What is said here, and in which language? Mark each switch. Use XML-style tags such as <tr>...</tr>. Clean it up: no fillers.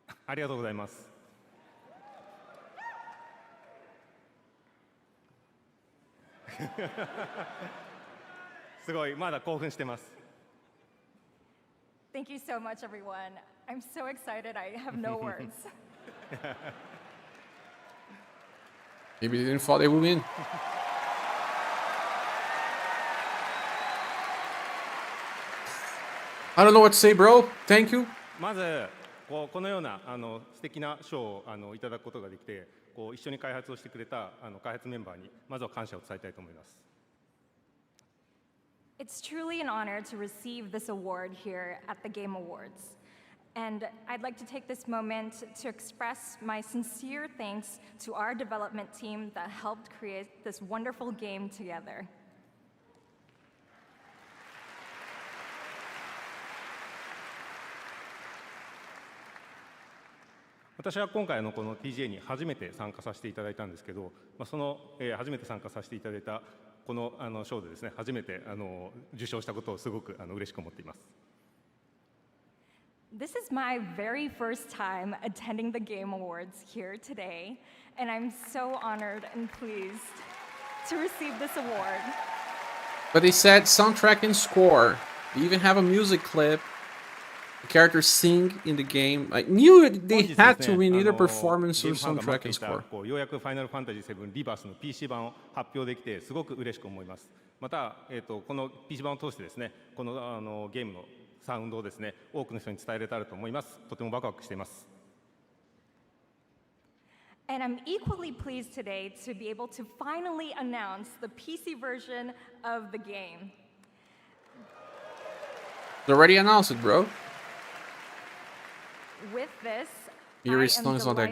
<ja>ありがとうございます。すごい、まだ興奮してます。</ja> <en>Thank you so much, everyone. I'm so excited, I have no words. Maybe they didn't thought they would win. I don't know what to say, bro. Thank you.</en> <ja>まずこのような素敵な賞をいただくことができて、一緒に開発をしてくれた開発メンバーにまずは感謝を伝えたいと思います。</ja> <en>It's truly an honor to receive this award here at the Game Awards. And I'd like to take this moment to express my sincere thanks to our development team that helped create this wonderful game together.</en> <ja>私は今回この TGA に初めて参加させていただいたんですけど、その、初めて参加させていただいたこの賞でですね、初めて受賞したことをすごく嬉しく思っています。</ja> <en>This is my very first time attending the Game Awards here today, and I'm so honored and pleased to receive this award. But they said soundtrack and score. They even have a music clip. The characters sing in the game. I knew they had to win either performance or soundtrack and score.</en> <ja>ようやくファイナルファンタジー7リバースの PC 版を発表できてすごく嬉しく思います。また、この PC 版を通してですね、このゲームのサウンドをですね、多くの人に伝えられたらと思います。とてもワクワクしています。</ja> <en>And I'm equally pleased today to be able to finally announce the PC version of the game. They already announced it, bro. With this, Yuri's I am song is not that</en>